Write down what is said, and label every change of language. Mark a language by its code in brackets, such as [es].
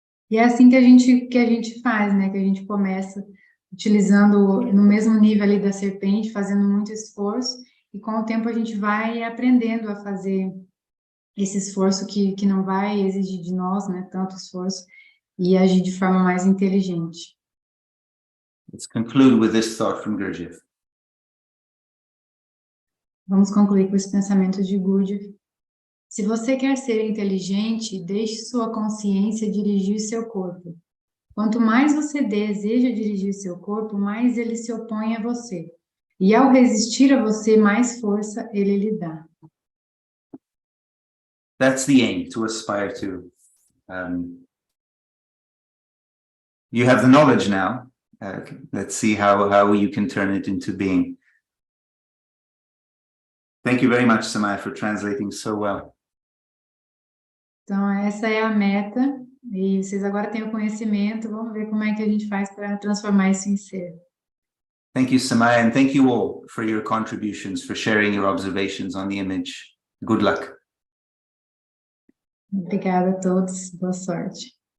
[pt] E é assim que a gente faz, né? Que a gente começa utilizando no mesmo nível ali da serpente, fazendo muito esforço, e com o tempo a gente vai aprendendo a fazer esse esforço que não vai exigir de nós, né? Tanto esforço, e agir de forma mais inteligente. [en] Let's conclude with this thought from Gurdjieff. [pt] Vamos concluir com esse pensamento de Gurdjieff. Se você quer ser inteligente, deixe sua consciência dirigir seu corpo. Quanto mais você deseja dirigir seu corpo, mais ele se opõe a você. E ao resistir a você, mais força ele lhe dá. [en] That's the aim, to aspire to. You have the knowledge now. Let's see how you can turn it into being. Thank you very much, Samaya, for translating so well. [pt] Então, essa é a meta, e vocês agora têm o conhecimento, vamos ver como é que a gente faz para transformar isso em ser. [en] Thank you, Samaya, and thank you all for your contributions, for sharing your observations on the image. Good luck. [pt] Obrigada a todos, boa sorte.